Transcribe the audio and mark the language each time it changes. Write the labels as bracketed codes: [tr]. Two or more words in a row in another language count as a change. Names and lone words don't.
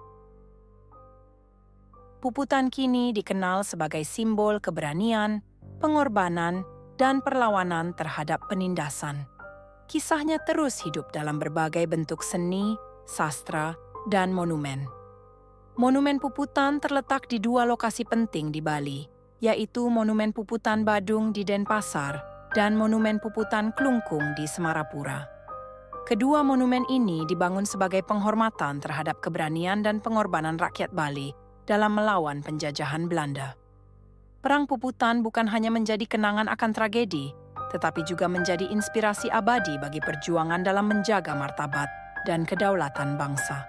[id] Puputan kini dikenal sebagai simbol keberanian, pengorbanan, dan perlawanan terhadap penindasan. Kisahnya terus hidup dalam berbagai bentuk seni, sastra, dan monumen. Monumen Puputan terletak di dua lokasi penting di Bali, yaitu Monumen Puputan Badung di Denpasar dan Monumen Puputan Klungkung di Semarapura. Kedua monumen ini dibangun sebagai penghormatan terhadap keberanian dan pengorbanan rakyat Bali dalam melawan penjajahan Belanda. Perang Puputan bukan hanya menjadi kenangan akan tragedi, tetapi juga menjadi inspirasi abadi bagi perjuangan dalam menjaga martabat dan kedaulatan bangsa.